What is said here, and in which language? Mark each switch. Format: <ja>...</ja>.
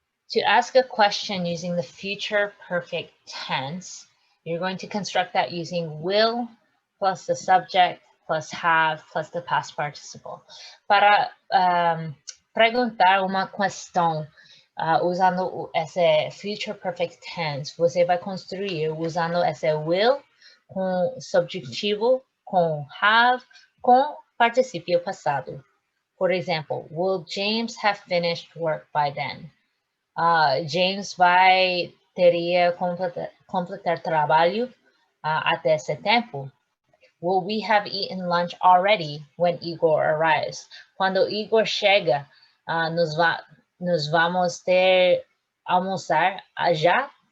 <en>To ask a question using the future perfect tense, you're going to construct that using will plus the subject plus have plus the past participle.</en> <pt>Para perguntar uma questão usando esse future perfect tense, você vai construir usando esse will com subjetivo, com have, com participio passado.</pt> <en>For example, will James have finished work by then?</en> <pt>James teria completar trabalho até esse tempo.</pt> <en>Will we have eaten lunch already when Igor arrives?</en> <pt>Quando Igor chega, nós vamos ter almoçar já?</pt>